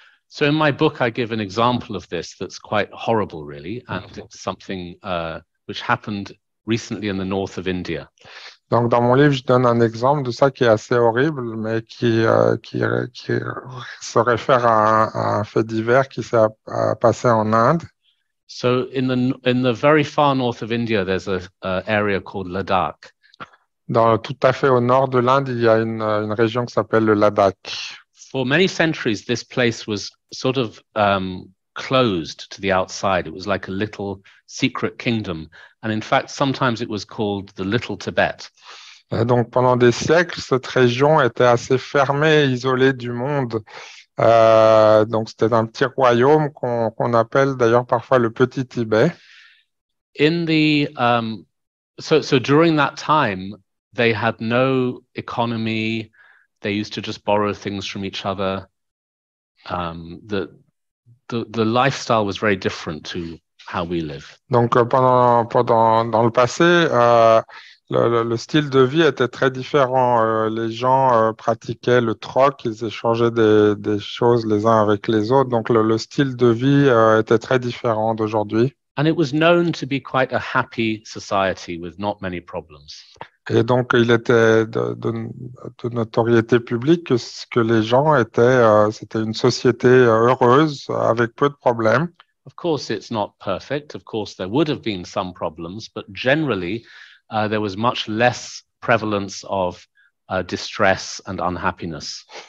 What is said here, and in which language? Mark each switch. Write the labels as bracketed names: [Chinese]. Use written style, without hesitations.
[English] So in my book, I give an example of this that's quite horrible, really, and it's something which happened recently in the north of India. [French] Donc, dans mon livre, je donne un exemple de ça qui est assez horrible, mais qui se réfère à un fait divers qui s'est passé en Inde. [English] So in the very far north of India, there's a area called Ladakh. [French] Tout à fait au nord de l'Inde, il y a une région qui s'appelle le Ladakh. [English] For many centuries, this place was sort of closed to the outside. It was like a little secret kingdom. And in fact, sometimes it was called the Little Tibet. [French] Donc, pendant des siècles, cette région était assez fermée, isolée du monde. Donc, c'était un petit royaume qu'on appelle d'ailleurs parfois le Petit Tibet. [English] So during that time, they had no economy. They used to just borrow things from each other. The lifestyle was very different to how we live. [French] Donc, dans le passé, le style de vie était très différent. Les gens pratiquaient le troc, ils échangeaient des choses les uns avec les autres. Donc, le style de vie était très différent d'aujourd'hui. [English] And it was known to be quite a happy society with not many problems. [French] Et donc, il était de notoriété publique que les gens c'était une société heureuse avec peu de problèmes. [English] Of course, it's not perfect. Of course, there would have been some problems, but generally, there was much less prevalence of distress and unhappiness.